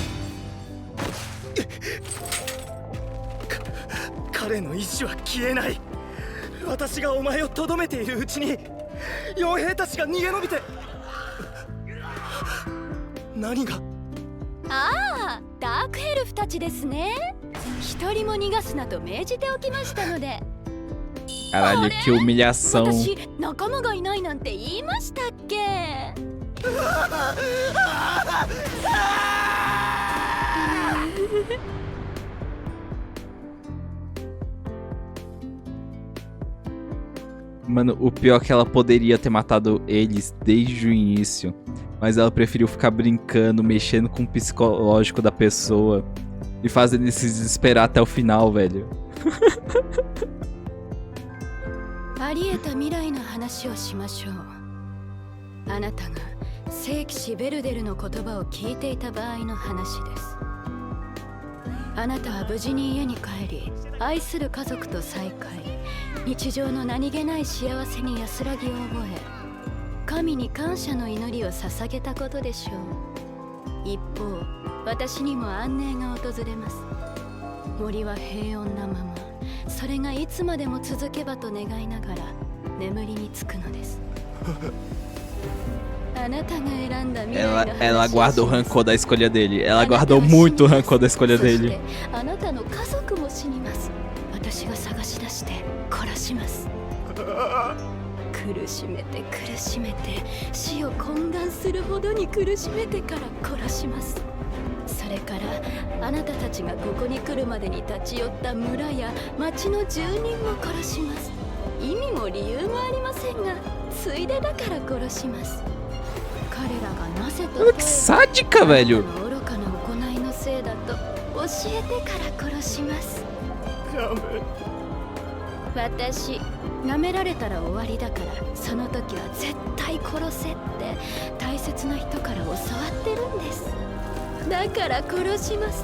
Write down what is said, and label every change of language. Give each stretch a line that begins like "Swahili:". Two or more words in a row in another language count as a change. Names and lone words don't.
Japanese: 彼の意志は消えない。私がお前をとどめているうちに傭兵たちが逃げ延びて。何が？ああ、ダークエルフたちですね。一人も逃がすなと命じておきましたので。
Portuguese: Caralho, que humilhação.
Japanese: 私、仲間がいないなんて言いましたっけ。
Portuguese: Mano, o pior é que ela poderia ter matado eles desde o início, mas ela preferiu ficar brincando, mexendo com o psicológico da pessoa e fazendo eles se desesperar até o final, velho.
Japanese: ありえた未来の話をしましょう。あなたが聖騎士ベルデルの言葉を聞いていた場合の話です。あなたは無事に家に帰り、愛する家族と再会、日常の何気ない幸せに安らぎを覚え、神に感謝の祈りを捧げたことでしょう。一方、私にも安寧が訪れます。森は平穏なまま、それがいつまでも続けばと願いながら眠りにつくのです。あなたが選んだ未来の話をします。
Portuguese: Ela guardou o rancor da escolha dele. Ela guardou muito o rancor da escolha
Japanese: そし
Portuguese: dele.
Japanese: てあなたの家族も死にます。私が探し出して殺します。苦しめて苦しめて、死を懇願するほどに苦しめてから殺します。それからあなたたちがここに来るまでに立ち寄った村や町の住人も殺します。意味も理由もありませんが、ついでだから殺します。彼らがなぜと
Portuguese: Olha que sádica, velho.
Japanese: 愚かな行いのせいだと教えてから殺します。私、舐められたら終わりだから、その時は絶対殺せって大切な人から教わってるんです。だから殺します。